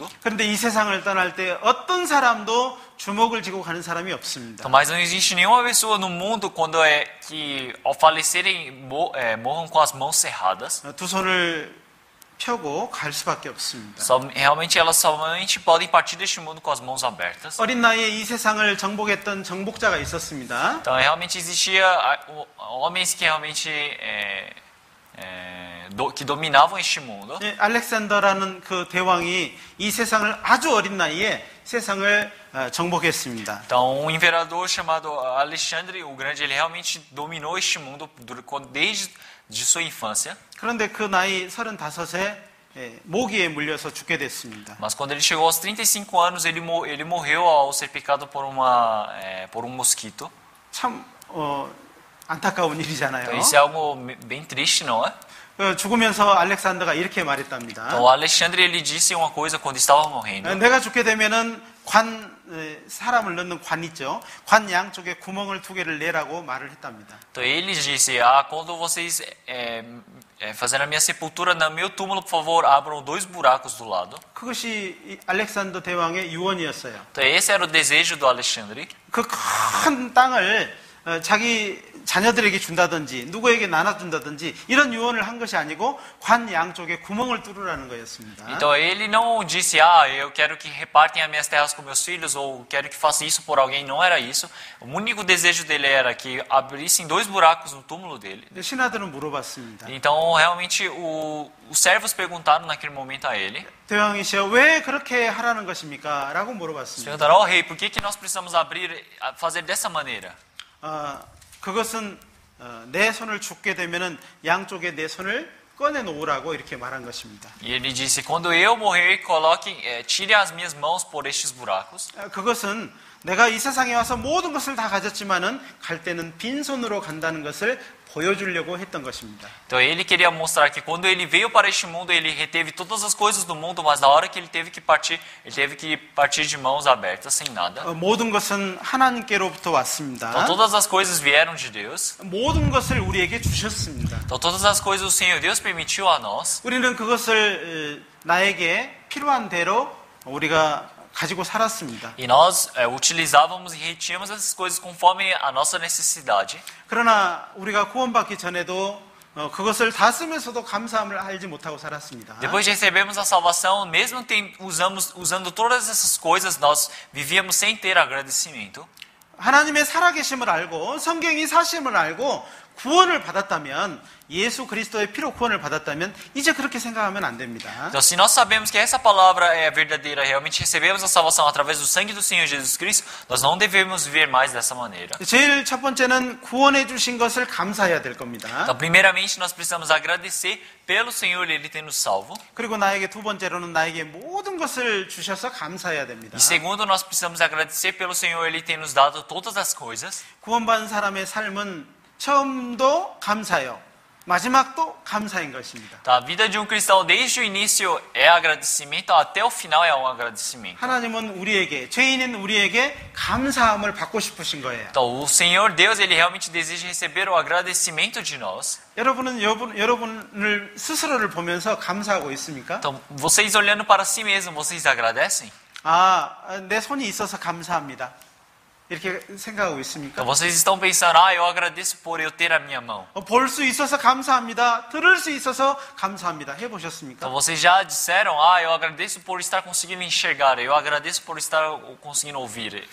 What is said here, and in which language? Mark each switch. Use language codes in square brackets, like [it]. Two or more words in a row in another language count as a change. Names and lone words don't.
[ko] 그런데 이 세상을 떠날 때 어떤 사람도 주먹을 쥐고 가는 사람이 없습니다. [pt] Então, mas não existe nenhuma pessoa no mundo quando que ao falecerem morram com as mãos cerradas. [ko] 두 손을 펴고 갈 수밖에 없습니다. [pt] Realmente elas somente podem partir deste mundo com as mãos abertas. [ko] 어린 나이에 이 세상을 정복했던 정복자가 있었습니다. [pt] Então realmente existia homens que realmente que dominavam este mundo. [ko] 알렉산더라는 그 대왕이 이 세상을 아주 어린 나이에 세상을 정복했습니다. [pt] Então um imperador chamado Alexandre o Grande, ele realmente dominou este mundo desde sua infância. [ko] 그런데 그 나이 35에 모기에 물려서 죽게 됐습니다. [pt] Mas quando ele chegou aos 35 anos, ele morreu ao ser picado por um mosquito. [ko] 참 안타까운 일이잖아요. [pt] Então isso é algo bem triste, não é? [ko] 죽으면서 알렉산더가 이렇게 말했답니다. [pt] Então Alexandre ele disse uma coisa quando estava morrendo. [ko] 내가 죽게 되면은 사람을 넣는 관 있죠. 관 양쪽에 구멍을 2개를 내라고 말을 했답니다. [pt] Então ele disse: quando vocês fazerem a minha sepultura no meu túmulo, por favor, abram 2 buracos do lado. [ko] 그것이 알렉산더 대왕의 유언이었어요. [pt] Então esse era o desejo do Alexandre. [ko] 그 큰 땅을 자기 자녀들에게 준다든지 누구에게 나눠준다든지 이런 유언을 한 것이 아니고 관 양쪽에 구멍을 뚫으라는 거였습니다. [pt] Então ele não disse: eu quero que repartem as minhas terras com meus filhos, ou quero que faça isso por alguém. Não era isso. O único desejo dele era que abrissem 2 buracos no túmulo dele. [ko] 신하들은 물어봤습니다. [pt] Então realmente os servos perguntaram naquele momento a ele. [ko] 대왕이시여 왜 그렇게 하라는 것입니까? 라고 물어봤습니다. [pt] Perguntaram: rei, por que nós precisamos fazer dessa maneira? [ko] 그것은 내 손을 줍게 되면은 양쪽에 내 손을 꺼내놓으라고 이렇게 말한 것입니다. [pt] E ele disse: quando eu morrer, tire as minhas mãos por estes buracos. [ko] 그것은 내가 이 세상에 와서 모든 것을 다 가졌지만은 갈 때는 빈손으로 간다는 것을 보여주려고 했던 것입니다. [pt] Então ele queria mostrar que quando ele veio para este mundo, ele reteve todas as coisas do mundo, mas na hora que ele teve que partir de mãos abertas, sem nada. [ko] 모든 것은 하나님께로부터 왔습니다. [pt] Então todas as coisas vieram de Deus. [ko] 모든 것을 우리에게 주셨습니다. [pt] Então todas as coisas o Senhor Deus permitiu a nós. [ko] 우리는 그것을 나에게 필요한 대로 우리가 가지고 살았습니다. [pt] E nós utilizávamos e retínhamos essas coisas conforme a nossa necessidade. [ko] 그러나 우리가 구원받기 전에도 그것을 다 쓰면서도 감사함을 알지 못하고 살았습니다. [pt] Depois de recebermos a salvação, mesmo usando todas essas coisas, nós vivíamos sem ter agradecimento. [ko] 하나님의 살아계심을 알고 성경이 사심을 알고 구원을 받았다면, 예수 그리스도의 피로 구원을 받았다면 이제 그렇게 생각하면 안 됩니다. [pt] Então, se nós sabemos que essa palavra é verdadeira, realmente recebemos a salvação através do sangue do Senhor Jesus Cristo, nós não devemos viver mais dessa maneira. [ko] 제일 첫 번째는 구원해 주신 것을 감사해야 될 겁니다. [pt] Então, primeiramente, nós precisamos agradecer pelo Senhor Ele ter nos salvo. [ko] 그리고 나에게 두 번째로는 나에게 모든 것을 주셔서 감사해야 됩니다. [pt] E segundo, nós precisamos agradecer pelo Senhor Ele ter nos dado todas as coisas. [ko] 구원받은 사람의 삶은 처음도 감사요, 마지막도 감사인 것입니다. [pt] A vida de cristão desde o início é agradecimento, até o final é agradecimento. [ko] 하나님은 우리에게, 죄인인 우리에게 감사함을 받고 싶으신 거예요. [pt] Então, o Senhor Deus, Ele realmente deseja receber o agradecimento de nós. [ko] 여러분은 여러분을 스스로를 보면서 감사하고 있습니까? [pt] Então, vocês olhando para si mesmos, vocês agradecem? [ko] 내 손이 있어서 감사합니다. 이렇게 생각하고 있습니까? [pt] Então, vocês estão pensando, eu agradeço por eu ter a minha mão. [ko] 볼 수 있어서 감사합니다. 들을 수 있어서 감사합니다. 해보셨습니까? [pt] Então, vocês já disseram, eu agradeço por estar conseguindo enxergar, eu agradeço por estar conseguindo ouvir.